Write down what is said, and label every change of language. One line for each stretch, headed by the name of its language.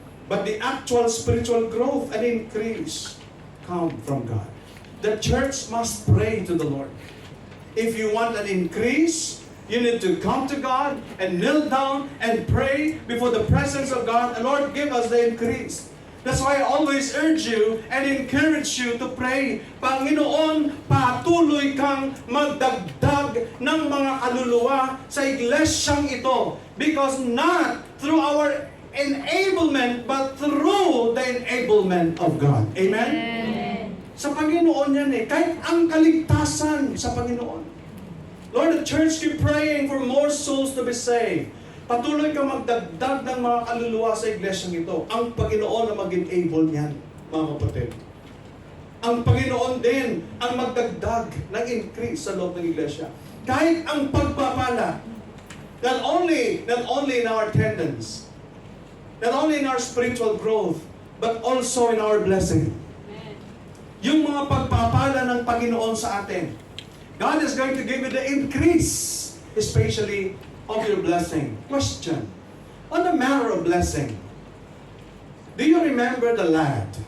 English: But the actual spiritual growth and increase come from God. The church must pray to the Lord. If you want an increase, you need to come to God and kneel down and pray before the presence of God. And Lord, give us the increase. That's why I always urge you and encourage you to pray.
Filipino: Panginoon, patuloy kang magdagdag ng mga kaluluwa sa iglesyang ito.
English: Because not through our enablement, but through the enablement of God. Amen?
Filipino: Sa Panginoon yan eh. Kahit ang kaligtasan sa Panginoon.
English: Lord, the church keep praying for more souls to be saved.
Filipino: Patuloy ka magdagdag ng mga kaluluwa sa iglesyang ito. Ang Panginoon na mag-enable niyan, mga kapatid. Ang Panginoon din ang magdagdag ng increase sa loob ng iglesia. Kahit ang pagpapala,
English: not only in our attendance, not only in our spiritual growth, but also in our blessing.
Filipino: Yung mga pagpapala ng Panginoon sa atin.
English: God is going to give you the increase, especially of your blessing. Question. On the matter of blessing, do you remember the lad?